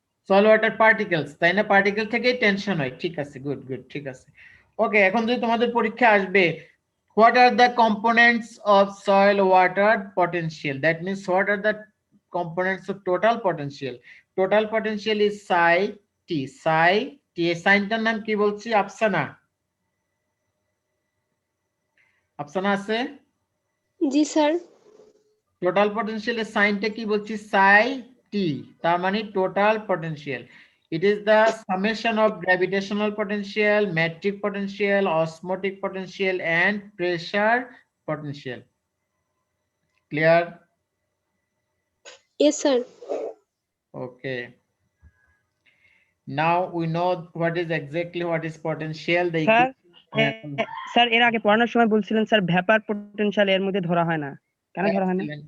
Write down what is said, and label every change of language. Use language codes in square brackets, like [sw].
[bn] Soil water particles, তাই না? Particle থেকেই টেনশন হয়। ঠিক আছে, গুড গুড, ঠিক আছে। [en] okay, [bn] এখন যদি তোমাদের পরীক্ষা আসবে, [en] what are the components of soil water potential? That means what are the components of total potential? Total potential is psi t. [bn] Psi t, এই সাইনটার নাম কি বলছি? আফসানা। আফসানা আছে? জি স্যার। টোটাল পটেনশিয়ালের সাইনটা কি বলছি? psi t, তার মানে total potential. [en] It is the summation of gravitational potential, metric potential, osmotic potential, and pressure potential. Clear? Yes, sir. Okay. Now we know what is exactly what is potential. The [bn] sir sir এর আগে পড়ানোর সময় বলছিলেন sir vapour potential এর মধ্যে ধরা হয় না, কেন ধরা হয় না?